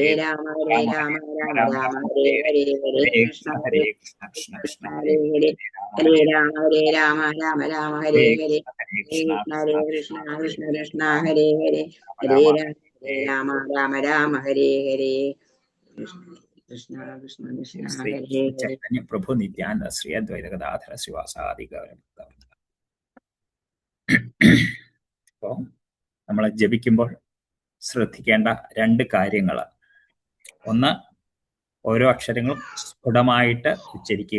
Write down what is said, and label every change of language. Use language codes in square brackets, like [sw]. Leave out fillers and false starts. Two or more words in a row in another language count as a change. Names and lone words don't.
[sa] രാമ രാമ രാമ രാമ രാമ രാമ രാമ രാമ ഹരേ ഹരേ ഹരേ, ഹരേ ഹരേ കൃഷ്ണ കൃഷ്ണ ഹരേ ഹരേ കൃഷ്ണ കൃഷ്ണ കൃഷ്ണ കൃഷ്ണ ഹരേ ഹരേ ഹരേ, ഹരേ രാമ ഹരേ ഹരേ രാമ രാമ ഹരേ ഹരേ ഹരേ, കൃഷ്ണ ഹരേ ഹരേ കൃഷ്ണ കൃഷ്ണ കൃഷ്ണ ഹരേ കൃഷ്ണ കൃഷ്ണ ഹരേ കൃഷ്ണ ഹരേ കൃഷ്ണ രാമ ഹരേ ഹരേ, രാമ ഹരേ രാമ ഹരേ രാമ രാമ ഹരേ ഹരേ, കൃഷ്ണ കൃഷ്ണ കൃഷ്ണ ശ്രീ ഹരേ ഹരേ. ചൈതന്യ പ്രഭു നിത്യാനന്ദ ശ്രീ അദ്വൈത ഗദാധര ശിവാസാദി ഗൗരം. [ml] അപ്പോൾ നമ്മൾ ജപിക്കുമ്പോൾ ശ്രദ്ധിക്കേണ്ട രണ്ട് കാര്യങ്ങൾ. ഒന്ന്, ഓരോ അക്ഷരങ്ങളും സ്ഫുടമായിട്ട് ഉച്ചരിക്കുക.